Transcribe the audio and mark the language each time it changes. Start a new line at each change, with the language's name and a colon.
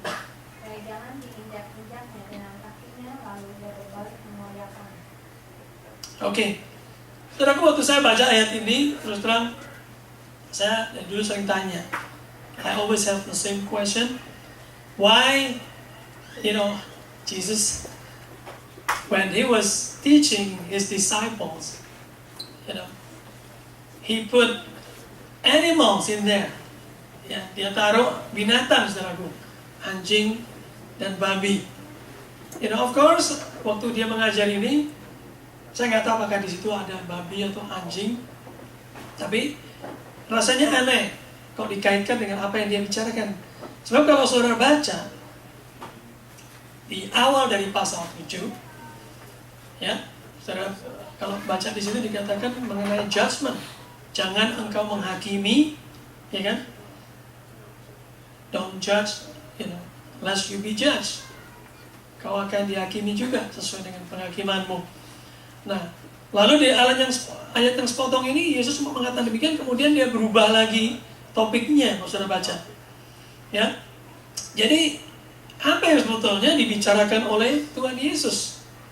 Indonesian: Supaya jangan diinjak-injaknya dengan kakinya, lalu dia berbalik mengoyakkan. Oke. Saudaraku, waktu saya baca ayat ini, terus terang, saya dari dulu sering tanya.
English: I always have the same question. Why, Jesus, when he was teaching his disciples, he put animals in there.
Indonesian: Ya, dia taruh binatang, saudaraku, anjing dan babi.
English: Of course,
Indonesian: waktu dia mengajar ini, saya nggak tahu apakah di situ ada babi atau anjing, tapi rasanya aneh kalau dikaitkan dengan apa yang dia bicarakan. Sebab kalau saudara baca di awal dari pasal 7, ya, saudara kalau baca di situ dikatakan mengenai judgment. Jangan engkau menghakimi, ya kan?
English: Don't judge, lest you be judged.
Indonesian: Kau akan dihakimi juga sesuai dengan penghakimanmu. Nah, lalu di ayat yang sepotong ini Yesus mengatakan demikian, kemudian dia berubah lagi topiknya, kalau saudara baca. Ya, jadi apa yang sebetulnya dibicarakan oleh Tuhan Yesus?